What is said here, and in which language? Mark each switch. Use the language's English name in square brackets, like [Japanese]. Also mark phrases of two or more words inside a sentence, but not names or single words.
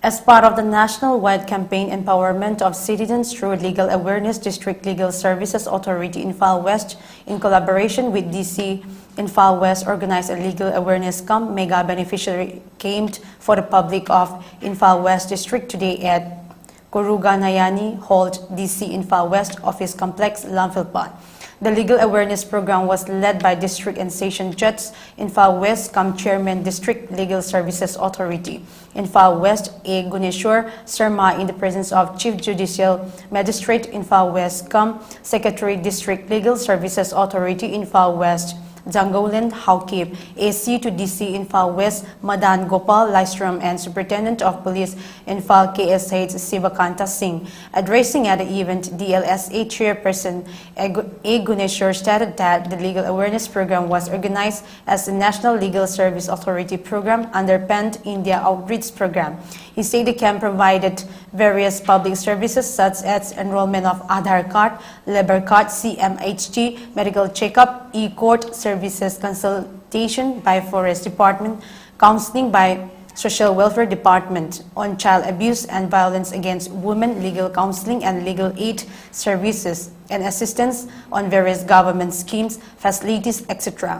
[English] As part of the national-wide campaign Empowerment of Citizens through Legal Awareness, District Legal Services Authority Infal West, in collaboration with DC Infal West, organized a legal awareness camp mega beneficiary camp for the public of Infal West District today at Kuruganayani Hall, DC Infal West Office Complex, Lamphilpan. The legal awareness program was led by District and Session Judge Infal West, Chairman District Legal Services Authority Infal West A. Guneshwar Sharma, in the presence of Chief Judicial Magistrate Infal West, Secretary District Legal Services Authority Infal West Jangolan Haukip, AC to DC Infal West Madan Gopal Lystrom, and Superintendent of Police Infal KSH Sivakanta Singh. Addressing at the event, DLSA Chairperson A. Guneshwar stated that the legal awareness program was organized as the National Legal Service Authority program under Pan-India Outreach Program. He said the camp provided various public services such as enrollment of Aadhaar card, labor card, CMHT, medical checkup, e-court services, consultation by Forest Department, counseling by Social Welfare Department on child abuse and violence against women, legal counseling and legal aid services, and assistance on various government schemes, facilities, etc.